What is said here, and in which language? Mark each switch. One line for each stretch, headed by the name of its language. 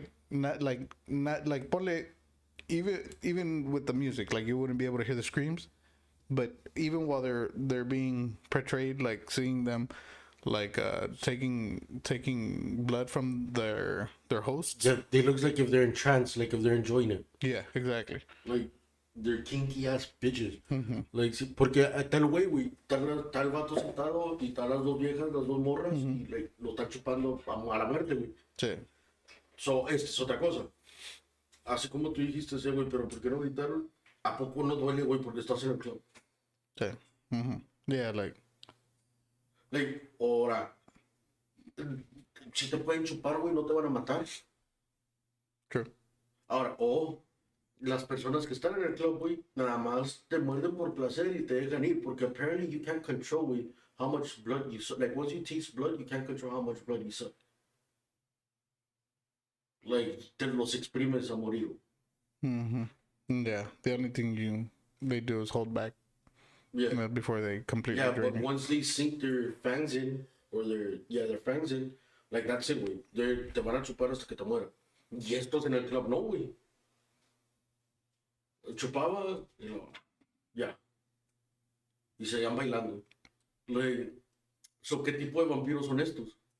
English: Not like ponle, even with the music, like you wouldn't be able to hear the screams. But even while they're being portrayed, like seeing them like taking blood from their hosts. Yeah, they looks like if they're in trance, like if they're enjoying it. Yeah, exactly. Like, they're kinky ass bitches.
Spanish: Like, sí, porque está el güey, está el vato sentado y están las dos viejas, las dos morras, y like, lo están chupando a la muerte, güey. Sí. So, esta es otra cosa. Así como tú dijiste ese, güey, pero ¿por qué no gritaron? ¿A poco no duele, güey, porque estás en el club?
English: Sí. Yeah, like.
Spanish: Like, ahora, si te pueden chupar, güey, no te van a matar.
English: True.
Spanish: Ahora, las personas que están en el club, güey, nada más te muerden por placer y te dejan ir, porque
English: apparently you can't control, güey, how much blood you suck. Like, once you taste blood, you can't control how much blood you suck.
Spanish: Like, te los exprimes a morir.
English: Yeah, the only thing they do is hold back Yeah. before they completely Yeah, drain but you. once they sink their fangs in, or their fangs in, like, that's it, güey.
Spanish: Te van a chupar hasta que te mueran. Y estos en el club, no, güey. Chupaba, y ya. Y seguían bailando. Like, so, ¿qué tipo de vampiros son estos?